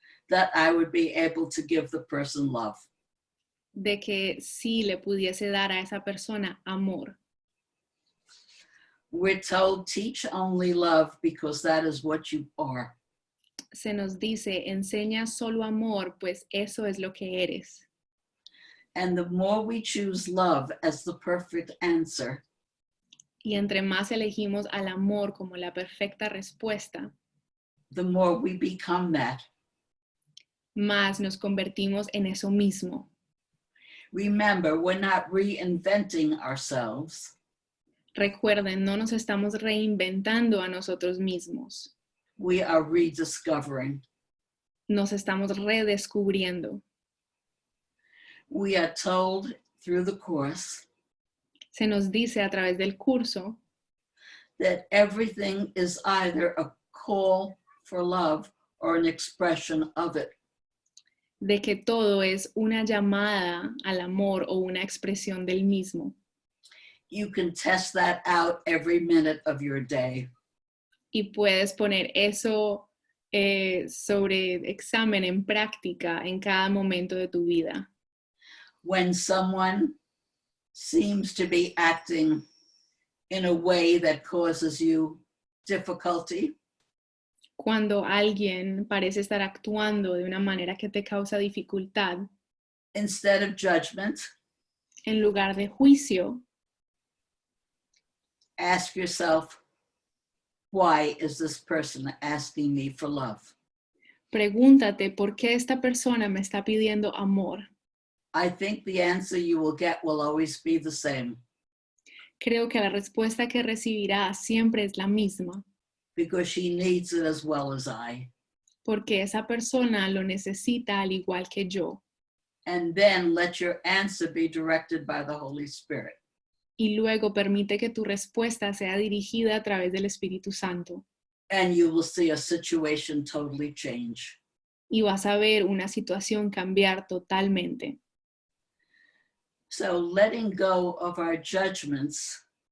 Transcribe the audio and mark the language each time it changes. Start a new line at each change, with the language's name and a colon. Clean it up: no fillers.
English: that I would be able to give the person love.
Spanish: de que sí le pudiese dar a esa persona amor.
English: We're told, teach only love because that is what you are.
Spanish: Se nos dice, enseña solo amor, pues eso es lo que eres.
English: And the more we choose love as the perfect answer,
Spanish: Y entre más elegimos al amor como la perfecta respuesta,
English: the more we become that.
Spanish: más nos convertimos en eso mismo.
English: Remember, we're not reinventing ourselves.
Spanish: Recuerden, no nos estamos reinventando a nosotros mismos.
English: We are rediscovering.
Spanish: Nos estamos redescubriendo.
English: We are told through the Course
Spanish: Se nos dice a través del curso
English: that everything is either a call for love or an expression of it.
Spanish: de que todo es una llamada al amor o una expresión del mismo.
English: You can test that out every minute of your day.
Spanish: Y puedes poner eso sobre examen en práctica en cada momento de tu vida.
English: When someone seems to be acting in a way that causes you difficulty,
Spanish: Cuando alguien parece estar actuando de una manera que te causa dificultad,
English: instead of judgment,
Spanish: en lugar de juicio,
English: ask yourself, why is this person asking me for love?
Spanish: pregúntate por qué esta persona me está pidiendo amor.
English: I think the answer you will get will always be the same,
Spanish: Creo que la respuesta que recibirás siempre es la misma,
English: because she needs it as well as I.
Spanish: porque esa persona lo necesita al igual que yo.
English: And then let your answer be directed by the Holy Spirit.
Spanish: Y luego permite que tu respuesta sea dirigida a través del Espíritu Santo.
English: And you will see a situation totally change.
Spanish: Y vas a ver una situación cambiar totalmente.
English: So letting go of our judgments